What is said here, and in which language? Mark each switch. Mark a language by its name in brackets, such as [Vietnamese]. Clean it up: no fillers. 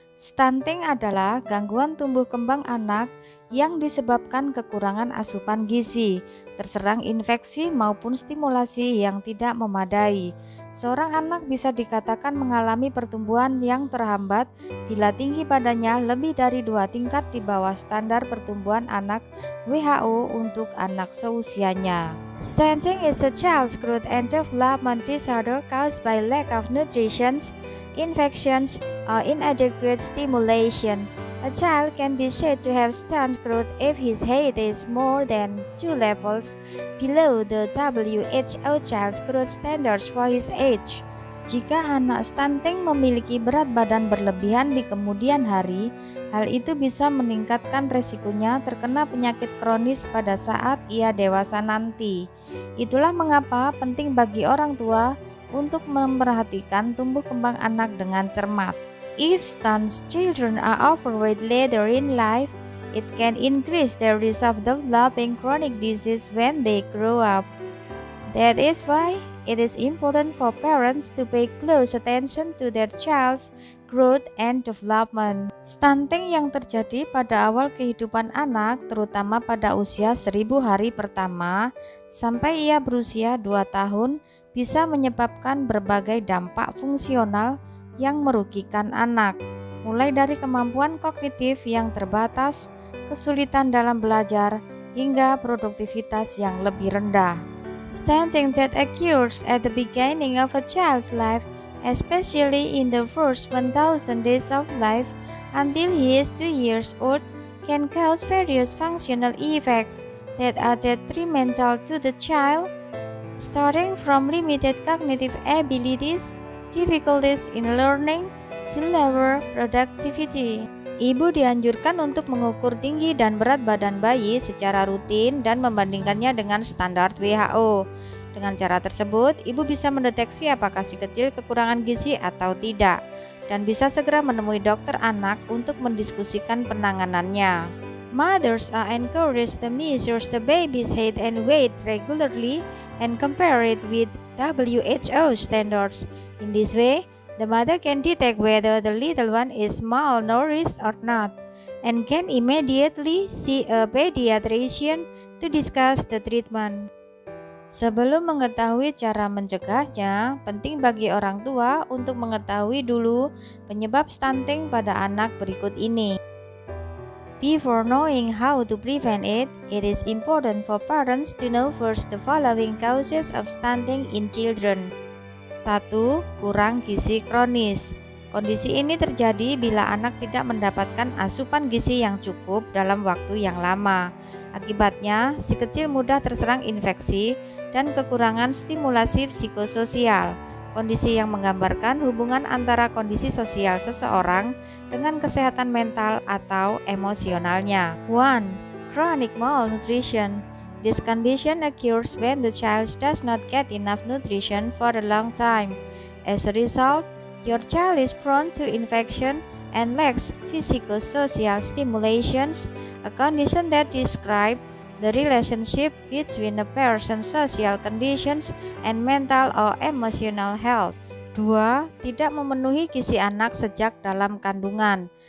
[Indonesian] Stunting adalah gangguan tumbuh kembang anak yang disebabkan kekurangan asupan gizi, terserang infeksi maupun stimulasi yang tidak memadai. Seorang anak bisa dikatakan mengalami pertumbuhan yang terhambat bila tinggi badannya lebih dari 2 tingkat di bawah standar pertumbuhan anak WHO untuk anak seusianya. [English] Stunting is a child's growth and development disorder caused by lack of nutrition, infections, or inadequate stimulation. A child can be said to have stunted growth if his height is more than 2 levels below the WHO child's growth standards for his age. [Indonesian] Jika anak stunting memiliki berat badan berlebihan di kemudian hari, hal itu bisa meningkatkan resikonya terkena penyakit kronis pada saat ia dewasa nanti. Itulah mengapa penting bagi orang tua untuk memperhatikan tumbuh kembang anak dengan cermat. [English] If stunted children are overweight later in life, it can increase their risk of developing chronic disease when they grow up. That is why it is important for parents to pay close attention to their child's growth and development. [Indonesian] Stunting yang terjadi pada awal kehidupan anak, terutama pada usia 1000 hari pertama sampai ia berusia 2 tahun, bisa menyebabkan berbagai dampak fungsional yang merugikan anak, mulai dari kemampuan kognitif yang terbatas, kesulitan dalam belajar, hingga produktivitas yang lebih rendah. [English] Stunting that occurs at the beginning of a child's life, especially in the first 1000 days of life until he is 2 years old, can cause various functional effects that are detrimental to the child, starting from limited cognitive abilities, difficulties in learning, to lower productivity. [Indonesian] Ibu dianjurkan untuk mengukur tinggi dan berat badan bayi secara rutin dan membandingkannya dengan standar WHO. Dengan cara tersebut, ibu bisa mendeteksi apakah si kecil kekurangan gizi atau tidak, dan bisa segera menemui dokter anak untuk mendiskusikan penanganannya. [English] Mothers are encouraged to measure the baby's height and weight regularly and compare it with WHO standards. In this way, the mother can detect whether the little one is malnourished or not, and can immediately see a pediatrician to discuss the treatment. [Indonesian] Sebelum mengetahui cara mencegahnya, penting bagi orang tua untuk mengetahui dulu penyebab stunting pada anak berikut ini. [English] Before knowing how to prevent it, it is important for parents to know first the following causes of stunting in children. [Indonesian] 1. Kurang gizi kronis. Kondisi ini terjadi bila anak tidak mendapatkan asupan gizi yang cukup dalam waktu yang lama. Akibatnya, si kecil mudah terserang infeksi dan kekurangan stimulasi psikososial. Kondisi yang menggambarkan hubungan antara kondisi sosial seseorang dengan kesehatan mental atau emosionalnya. [English] 1. Chronic malnutrition. This condition occurs when the child does not get enough nutrition for a long time. As a result, your child is prone to infection and lacks physico-social stimulations, a condition that describes the relationship between a person's social conditions and mental or emotional health. 2. [Indonesian] Tidak memenuhi gizi anak sejak dalam kandungan.